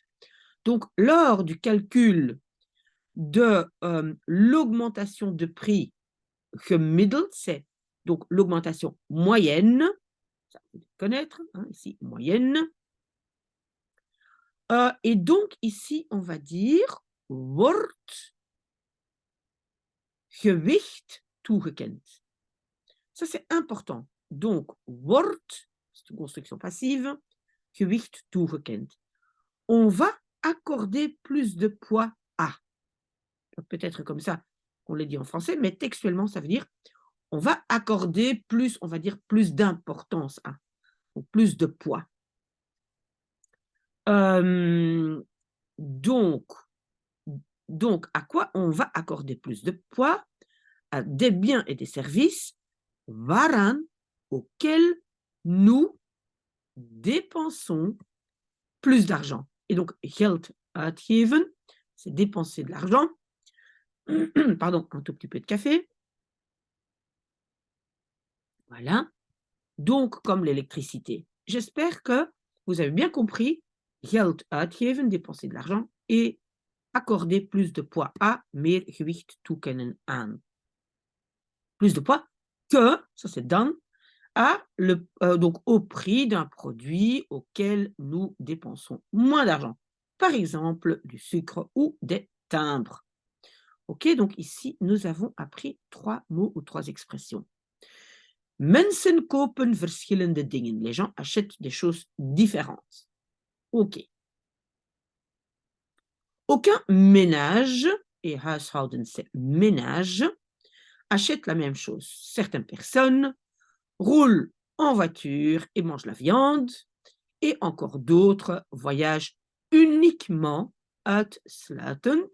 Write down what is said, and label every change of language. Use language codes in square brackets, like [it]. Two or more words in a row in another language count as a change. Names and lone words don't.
[fr] Donc, lors du calcul de l'augmentation de prix gemiddeld, c'est donc l'augmentation moyenne, ça vous devez connaître, hein, ici, moyenne. Et donc, ici, on va dire [nl] wordt gewicht toegekend. [fr] Ça, c'est important. Donc, wordt, c'est une construction passive, [nl] gewicht toegekend. [fr] On va accorder plus de poids à. Peut-être comme ça qu'on le dit en français, mais textuellement, ça veut dire on va accorder plus, on va dire plus d'importance à, ou plus de poids. Donc, à quoi on va accorder plus de poids? À des biens et des services waaraan, auxquels nous dépensons plus d'argent. Et donc, [nl] geld uitgeven, [fr] c'est dépenser de l'argent. Pardon, un tout petit peu de café. Voilà. Donc, comme l'électricité. J'espère que vous avez bien compris. [nl] Geld uitgeven, [fr] dépenser de l'argent, et accorder plus de poids à, [nl] meer gewicht toekennen aan. [fr] Plus de poids que, ça c'est dan, donc au prix d'un produit auquel nous dépensons moins d'argent. Par exemple, du sucre ou des timbres. Ok, donc ici, nous avons appris 3 mots ou 3 expressions. [nl] Mensen kopen verschillende dingen. [fr] Les gens achètent des choses différentes. Ok. Aucun ménage, et huishouden c'est ménage, achète la même chose. Certaines personnes roulent en voiture et mangent la viande, et encore d'autres voyagent uniquement uitsluitend.